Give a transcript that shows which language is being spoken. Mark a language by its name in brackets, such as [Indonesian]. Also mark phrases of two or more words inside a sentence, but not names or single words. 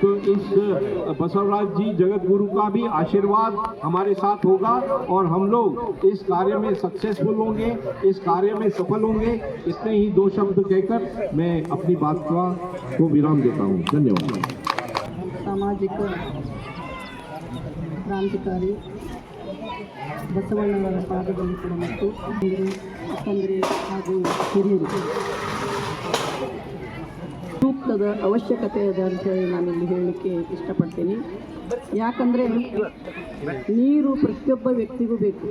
[Hindi] तो इस बसवराज जी जगत गुरु का भी आशीर्वाद हमारे साथ होगा और हम लोग इस कार्य में सक्सेसफुल होंगे, इस कार्य में सफल होंगे। इतने ही 2 शब्द कहकर मैं अपनी बात को विराम देता हूँ। धन्यवाद। सामाजिक क्रांतिकारी [Kannada] ಬಸವಣ್ಣನವರ ಪಾದದಲ್ಲಿ ಕೂಡ ಮತ್ತು ಅಕ್ಕಂದ್ರೆ ಹಾಗೂ ಹಿರಿಯರು ಸೂಕ್ತದ ಅವಶ್ಯಕತೆ ಇದೆ ಅಂತ ಹೇಳಿ ನಾನಿಲ್ಲಿ ಹೇಳಲಿಕ್ಕೆ ಇಷ್ಟಪಡ್ತೀನಿ. ಯಾಕಂದರೆ ನೀರು ಪ್ರತಿಯೊಬ್ಬ ವ್ಯಕ್ತಿಗೂ ಬೇಕು.